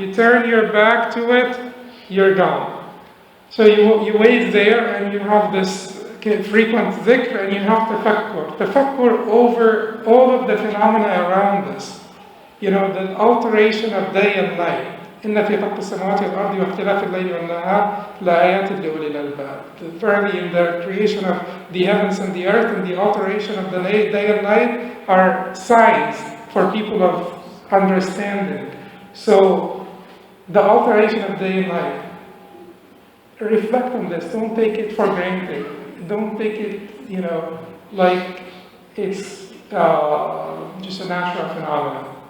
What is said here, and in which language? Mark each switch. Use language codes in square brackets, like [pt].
[en] You turn your back to it, you're gone. So you wait there and you have this frequent dhikr and you have tafakkur. Tafakkur over all of the phenomena around us. The alteration of day and night. [ar] إن في خلق السماوات والأرض واختلاف الليل والنهار لآيات لأولي الألباب. [en] Verily, in the creation of the heavens and the earth and the alteration of the day and night are signs for people of understanding. So, the alteration of day and night. Reflect on this. Don't take it for granted. Don't take it, like it's just a natural phenomenon.